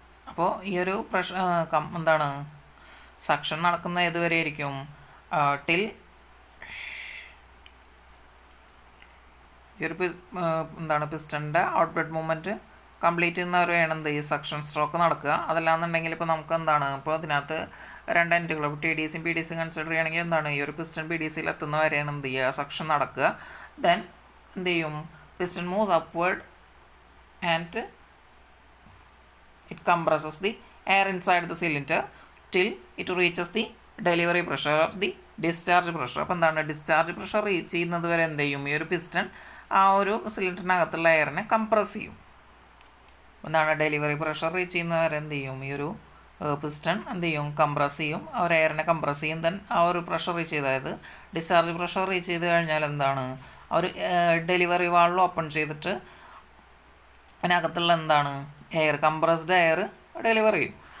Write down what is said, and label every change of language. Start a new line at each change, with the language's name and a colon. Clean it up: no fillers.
Malayalam: അപ്പോൾ ഈ ഒരു പ്രഷർ എന്താണ് സക്ഷൻ നടക്കുന്ന ഏതുവരെ ആയിരിക്കും, ടിൽ ഈ ഒരു എന്താണ് പിസ്റ്റണിൻ്റെ ഔട്ട്പുട്ട് മൂവ്മെൻറ്റ് കംപ്ലീറ്റ് ചെയ്യുന്നവരെയാണ് എന്ത് ഈ സക്ഷൻ സ്ട്രോക്ക് നടക്കുക. അതല്ലാന്നുണ്ടെങ്കിൽ ഇപ്പോൾ നമുക്ക് എന്താണ് ഇപ്പോൾ അതിനകത്ത് രണ്ട് എൻഡുകൾ TDC PDC കൺസിഡർ ചെയ്യുകയാണെങ്കിൽ എന്താണ് ഈ ഒരു പിസ്റ്റൺ PDCയിൽ എത്തുന്നവരെയാണ് എന്ത് ചെയ്യുക, സക്ഷൻ നടക്കുക.
English: then
Malayalam: എന്ത് ചെയ്യും,
English: Piston moves upward and it compresses the air inside the cylinder till it reaches the delivery pressure or the discharge pressure.
Malayalam: അപ്പോൾ എന്താണ് ഡിസ്ചാർജ് പ്രഷർ റീച്ച് ചെയ്യുന്നത് വരെ എന്ത് ചെയ്യും, ഈ ഒരു പിസ്റ്റൺ ആ ഒരു സിലിണ്ടറിനകത്തുള്ള എയറിനെ കംപ്രസ് ചെയ്യും. എന്താണ് ഡെലിവറി പ്രഷർ റീച്ച് ചെയ്യുന്നവരെ എന്ത് ചെയ്യും, ഈ ഒരു പിസ്റ്റൺ എന്ത് ചെയ്യും, കംപ്രസ് ചെയ്യും, ആ ഒരു എയറിനെ കംപ്രസ് ചെയ്യും. ദെൻ ആ ഒരു പ്രഷർ റീച്ച് ചെയ്ത്, അതായത് ഡിസ്ചാർജ് പ്രഷർ റീച്ച് ചെയ്ത് കഴിഞ്ഞാൽ എന്താണ് ആ ഒരു ഡെലിവറി വാൾവ് ഓപ്പൺ ചെയ്തിട്ട് അതിനകത്തുള്ള എന്താണ് എയർ, കംപ്രസ്ഡ് എയർ ഡെലിവർ ചെയ്യും.